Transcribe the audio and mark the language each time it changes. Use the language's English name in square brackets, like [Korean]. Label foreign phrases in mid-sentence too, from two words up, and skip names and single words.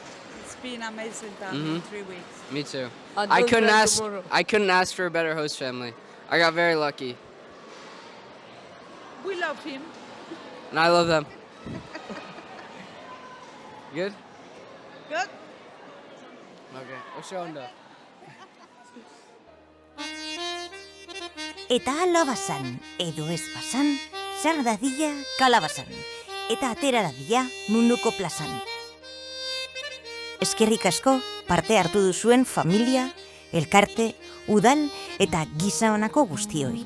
[English] It's been amazing time in 3 weeks. Me too. And I don't couldn't try ask. tomorrow. I couldn't ask for a better host family. I got very lucky, We love him. and I love them. Good. Good. [Basque] Okay. Oso ondo. Eta ala bazan, edo ez bazan, zer dadila kalabazan, eta atera dadila munduko plazan. Eskerrik asko parte hartu duzuen familia, elkarte, udal eta giza honako guztioi.